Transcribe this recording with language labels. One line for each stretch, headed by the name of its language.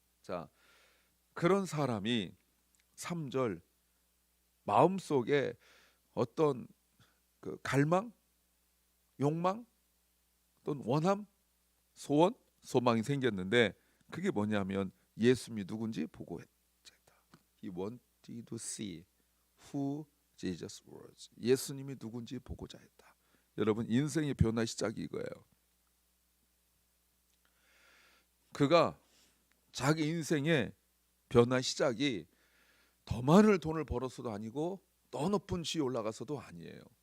Korean: 자, 그런 사람이 3절 마음속에 어떤 그 갈망, 욕망, 또는 원함, 소원, 소망이 생겼는데 그게 뭐냐면 예수님이 누군지 보고 했다.
English: He wanted to see who Jesus was.
Korean: 예수님이 누군지 보고자 했다. 여러분, 인생의 변화 시작이 이거예요. 그가 자기 인생의 변화 시작이 더 많은 돈을 벌어서도 아니고 더 높은 지위에 올라가서도 아니에요.